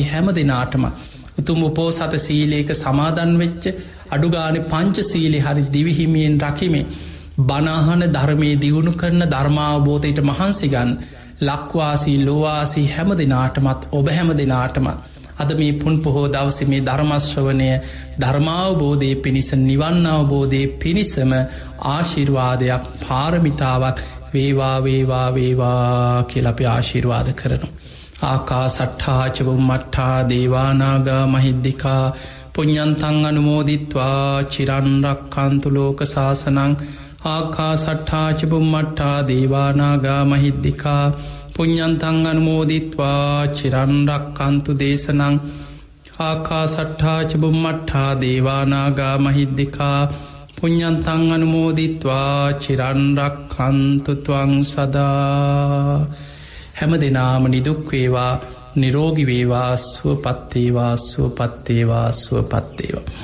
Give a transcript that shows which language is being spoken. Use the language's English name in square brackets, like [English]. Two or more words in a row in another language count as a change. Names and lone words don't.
[Sinhala] හැමදෙනාටම උතුම් උපෝසත සීලයක සමාදන් වෙච්ච අඩුගානේ පංච සීලේ හරි දිවිහිමියෙන් රකිමින් බණහන ධර්මයේ දියුණු කරන ධර්මාවබෝධයට මහන්සි ගන්න ලක්වාසී ලෝවාසී හැමදෙනාටමත් ඔබ හැමදෙනාටමත් අද මේ පුන් පොහෝ දවසේ මේ ධර්ම ශ්‍රවණය ධර්මාවබෝධයේ පිණිස නිවන් අවබෝධයේ පිණිසම ආශිර්වාදයක් පාරමිතාවක් වේවා වේවා වේවා කියලා අපි ආශිර්වාද කරනවා. [Pali] ආකාසට්ඨා ච බුම්මට්ඨා දේවානාගා මහිද්దికා පුඤ්ඤන්තං අනුමෝදිත්වා චිරන් රක්ඛන්තු ලෝක සාසනං ආකාසට්ඨා ච බුම්මට්ඨා දේවානාගා මහිද්దికා පුඤ්ඤන්තං අනුමෝදිත්වා චිරන් රක්ඛන්තු දේශනං ආකාසට්ඨා ච බුම්මට්ඨා දේවානාගා මහිද්దికා පුඤ්ඤන්තං අනුමෝදිත්වා චිරන් රක්ඛන්තු ත්වං සදා. [Sinhala] හැම දිනාම නිදුක් වේවා, නිරෝගී වේවා, සුවපත් වේවා, සුවපත් වේවා, සුවපත් වේවා.